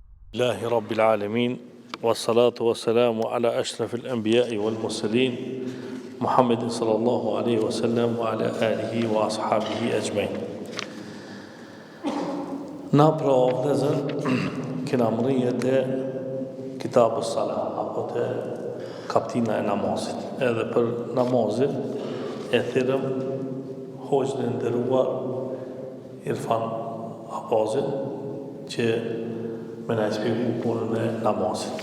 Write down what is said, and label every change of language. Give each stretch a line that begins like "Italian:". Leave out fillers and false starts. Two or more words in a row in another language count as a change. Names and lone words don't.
Arabic: لله رب العالمين والصلاة والسلام على أشرف الأنبياء والمرسلين محمد صلى الله عليه وسلم وعلى آله وأصحابه أجمعين.
Albanian: Na pra vëllezër, kena mërrijet e
Arabic: كتاب الصلاة,
Albanian: apo të kaptina e namazit. Edhe për namazit e thirrëm hoxhën e nderuar Irfan Apazit, që me na shpjegu punën e namazit.